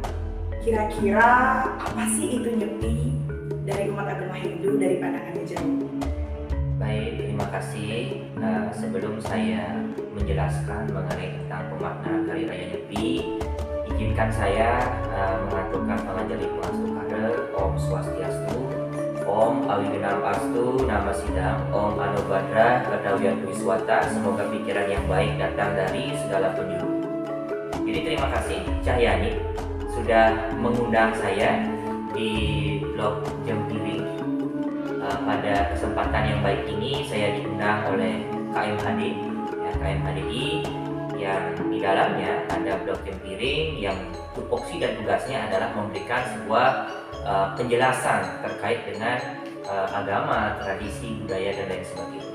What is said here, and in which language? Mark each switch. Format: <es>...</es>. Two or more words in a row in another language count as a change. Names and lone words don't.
<id>Kira-kira apa sih itu Nyepi dari umat agama Hindu dari pandangannya Jero? Baik, terima kasih. Sebelum saya menjelaskan mengenai tentang pemaknaan Hari Raya Nyepi, izinkan saya mengaturkan panganjali Puastukara,</id> <sa>ॐ स्वस्त्यस्तु ॐ अविघ्नम् अस्तु नमः सिद्धम् ॐ आनोभद्राः क्रतवो यन्तु विश्वतः.</sa> <id>Semoga pikiran yang baik datang dari segala penjuru. Jadi terima kasih Cahyani sudah mengundang saya di blog Jempiring. Pada kesempatan yang baik ini saya diundang oleh KMHD, KMHDI, yang di dalamnya ada blog Jempiring yang tupoksi dan tugasnya adalah memberikan sebuah penjelasan terkait dengan agama, tradisi, budaya, dan lain sebagainya.</id>